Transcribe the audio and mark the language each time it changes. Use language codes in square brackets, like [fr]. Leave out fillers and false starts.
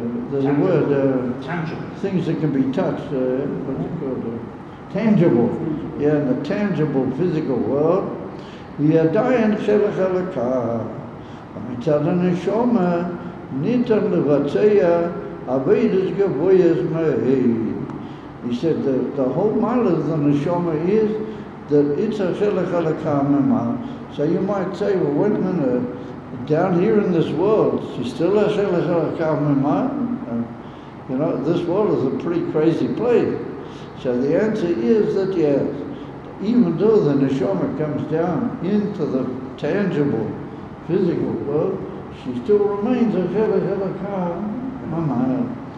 [en] There's a word, things that can be touched, what's it called? Tangible. Yeah, in the tangible physical world. [he] היא עדיין חלק אלוקה. מצד הנשמה ניתן לבצע עבודת גבוהות מאוד. [en] He said the whole model of the neshama is that it's a chilek halakha mema. So you might say, well, wait a minute, down here in this world, she's still a chilek halakha mema? You know, this world is a pretty crazy place. So the answer is that yes, even though the neshama comes down into the tangible, physical world, she still remains a chilek halakha mema.